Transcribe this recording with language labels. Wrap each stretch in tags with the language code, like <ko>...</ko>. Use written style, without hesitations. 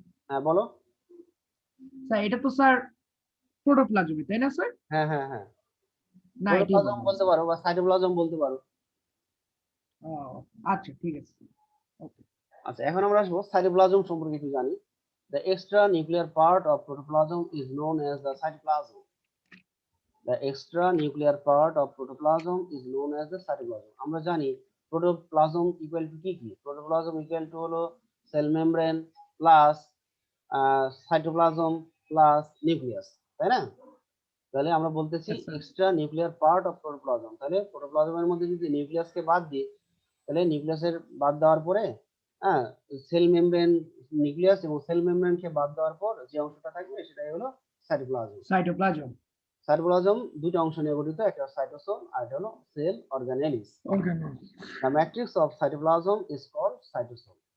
<bn>হ্যাঁ বলো। স্যার, এটা তো স্যার প্রোটোপ্লাজমে, তাই না স্যার? হ্যাঁ হ্যাঁ হ্যাঁ, না, এটাই প্রোটোপ্লাজম বললাম বলতে স্যার। পারো বা সাইটোপ্লাজম বলতে পারো। ও, আচ্ছা ঠিক আছে, ওকে। আচ্ছা, এখন আমরা আসবো সাইটোপ্লাজম সম্পর্কে একটু জানি।</bn> <en>The extra nuclear part of protoplasm is known as the cytoplasm. The extra nuclear part of protoplasm is known as the cytoplasm.</en> <bn>আমরা জানি প্রোটোপ্লাজম ইকুয়াল টু কি কি? প্রোটোপ্লাজম ইকুয়াল টু হলো cell membrane plus cytoplasm plus nucleus, তাই না? তাহলে আমরা বলতেছি</bn> <en>Yes, sir.</en> <bn>Extra nuclear part of protoplasm. তাহলে প্রোটোপ্লাজমের মধ্যে যদি নিউক্লিয়াসকে বাদ দিই, তাহলে নিউক্লিয়াসের বাদ দেওয়ার পরে, হ্যাঁ, সেল মেমব্রেন, নিউক্লিয়াস এবং সেল মেমব্রেনকে বাদ দেওয়ার পর যে অংশটা থাকবে সেটাই হলো সাইটোপ্লাজম। সাইটোপ্লাজম। সাইটোপ্লাজম দুটো অংশ নিয়ে গঠিত, একটা সাইটোসোল আর একটা হলো sell অর্গানেলিস।</bn> <en>The matrix of cytoplasm is called cytosol.</en>